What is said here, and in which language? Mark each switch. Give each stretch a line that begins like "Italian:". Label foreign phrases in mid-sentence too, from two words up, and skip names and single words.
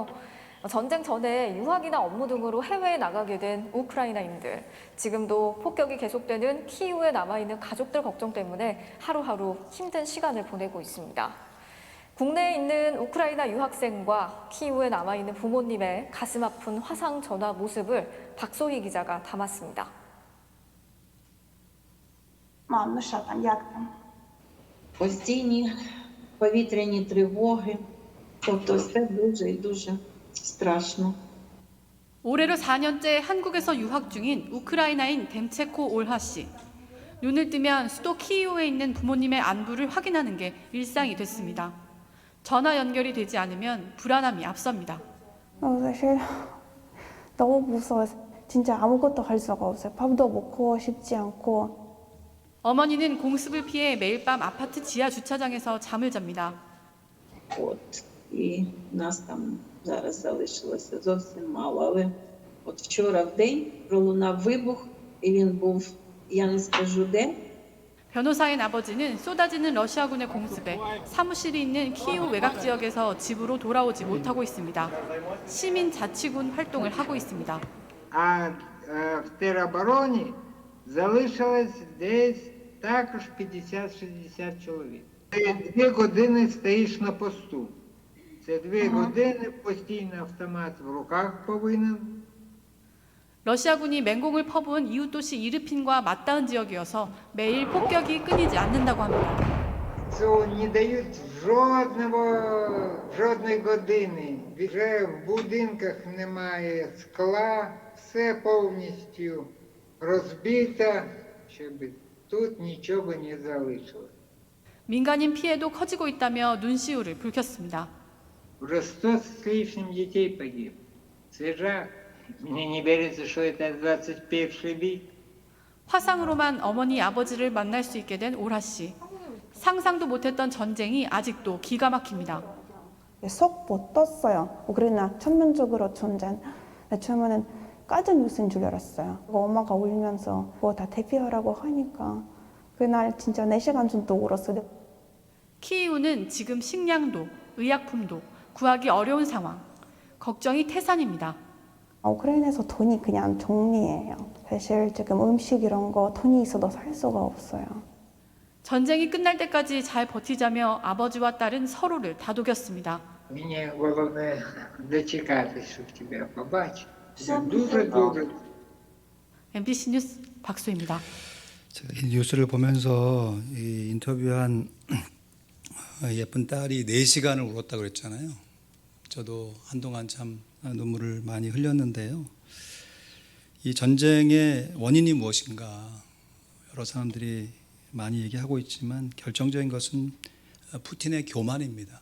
Korean: 전쟁 전에 유학이나 업무 등으로 해외에 나가게 된 우크라이나인들, 지금도 폭격이 계속되는 키이우에 남아있는 가족들 걱정 때문에 하루하루 힘든 시간을 보내고 있습니다. 국내에 있는 우크라이나 유학생과 키이우에 남아있는 부모님의 가슴 아픈 화상 전화 모습을 박소희 기자가 담았습니다.
Ukrainian: Мам, ну що там, як там? Постійні повітряні тривоги, тобто все дуже і дуже страшно.
Korean: 올해로 4년째 한국에서 유학 중인 우크라이나인 뎀체코 올하 씨. 눈을 뜨면 수도 키이우에 있는 부모님의 안부를 확인하는 게 일상이 됐습니다. 전화 연결이 되지 않으면 불안함이 앞섭니다. 사실 너무 무서워서 진짜 아무것도 할 수가 없어요. 밥도 먹고 싶지 않고. 어머니는 공습을 피해 매일 밤 아파트 지하 주차장에서 잠을 잡니다.
Ukrainian: І нас там зараз залишилося зовсім мало. Але от вчора в день пролунав вибух, і він був, я не скажу де.
Korean: 변호사인 아버지는 쏟아지는 러시아군의 공습에 사무실이 있는 키이우 외곽 지역에서 집으로 돌아오지 못하고 있습니다. 시민 자치군 활동을 하고 있습니다.
Ukrainian: А в теробороні залишилось десь також 50-60 чоловік. Ти 2 години стоїш на посту. Це 2 години постійно автомат в руках повинен.
Korean: 러시아군이 맹공을 퍼부은 이웃 도시 이르핀과 맞닿은 지역이어서 매일 폭격이 끊이지 않는다고 합니다.
Ukrainian: Цього не дають Жодної години. Вже в будинках немає скла, все повністю розбито, щоб тут нічого не залишилось.
Korean: 민간인 피해도 커지고 있다며 눈시울을 붉혔습니다.
Russian: Уже 100 с лишним детей погиб. Свежак. Мне не верится, что это 21 век.
Korean: 화상으로만 어머니 아버지를 만날 수 있게 된 오라 씨. 상상도 못했던 전쟁이 아직도 기가 막힙니다. 속 못 떴어요. 우크라이나 전면적으로 전쟁. 처음에는 가짜 뉴스인 줄 알았어요. 엄마가 울면서 뭐 다 대피하라고 하니까 그날 진짜 4시간 정도 울었어요. 키이우는 지금 식량도, 의약품도 구하기 어려운 상황. 걱정이 태산입니다. 우크라이나에서 돈이 그냥 정리예요. 사실 지금 음식 이런 거 돈이 있어도 살 수가 없어요. 전쟁이 끝날 때까지 잘 버티자며 아버지와 딸은 서로를 다독였습니다.
Ukrainian: Мені головне дочекатись, щоб тебе побачити. Все дуже добре.
Korean: MBC 뉴스 박수입니다. 제가 이 뉴스를 보면서 이 인터뷰한 예쁜 딸이 4시간을 울었다고 그랬잖아요. 저도 한동안 참 눈물을 많이 흘렸는데요. 이 전쟁의 원인이 무엇인가 여러 사람들이 많이 얘기하고 있지만 결정적인 것은 푸틴의 교만입니다.